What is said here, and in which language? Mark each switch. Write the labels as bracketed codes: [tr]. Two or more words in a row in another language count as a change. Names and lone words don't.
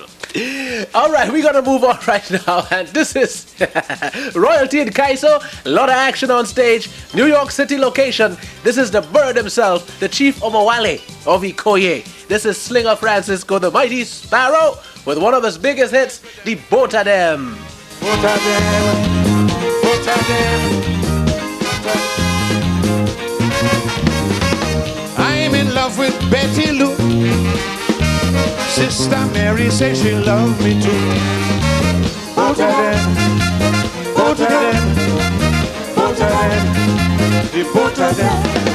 [en] All right, we got to move on right now, and this is Royalty in Kaiso. A lot of action on stage. New York City location. This is the bird himself, the Chief Omawale of Ikoye. This is Slinger Francisco, the mighty Sparrow, with one of his biggest hits, the Boater Dem. Boater Dem, Boater Dem. I'm in love with Betty Lou. Sister Mary says she loved me too. Boater Dem, Boater Dem, Boater Dem, the Boater Dem.